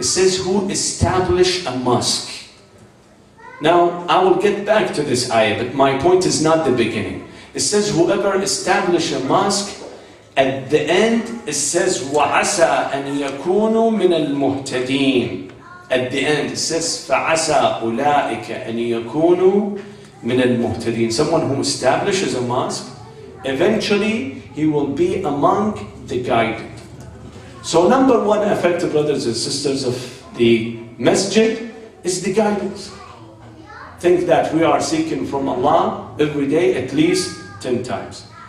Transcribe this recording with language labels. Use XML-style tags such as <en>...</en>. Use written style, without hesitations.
<en>It says, who established a mosque. Now, I will get back to this ayah, but my point is not the beginning. It says, whoever established a mosque, at the end, it says,</en> <ar>وَعَسَىٰ أَنْ يَكُونُوا مِنَ الْمُهْتَدِينَ.</ar> <en>At the end, it says,</en> <ar>فَعَسَىٰ أُولَٰئِكَ أَنْ يَكُونُوا مِنَ الْمُهْتَدِينَ.</ar> <en>Someone who establishes a mosque, eventually he will be among the guided. So number one effect, brothers and sisters, of the masjid is the guidance. Think that we are seeking from Allah every day at least 10 times.</en>